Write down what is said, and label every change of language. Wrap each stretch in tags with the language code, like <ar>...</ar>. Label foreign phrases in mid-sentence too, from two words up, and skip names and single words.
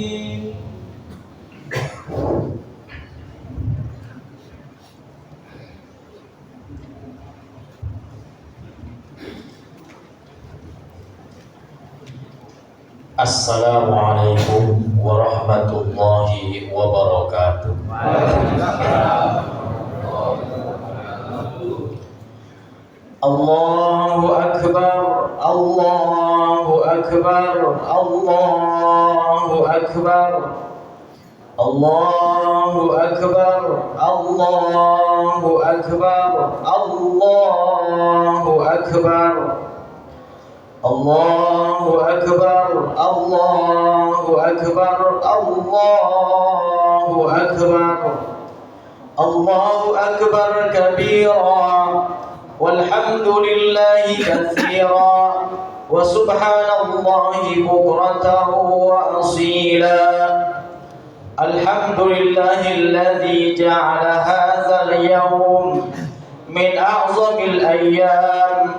<ar>السلام عليكم ورحمة الله وبركاته. الله أكبر الله أكبر الله أكبر الله أكبر الله أكبر الله أكبر. الله أكبر الله أكبر الله أكبر. الله أكبر كبيرا والحمد لله كثيرا وسبحان الله بكرة وأصيلا. الحمد لله الذي جعل هذا اليوم من أعظم الأيام.</ar>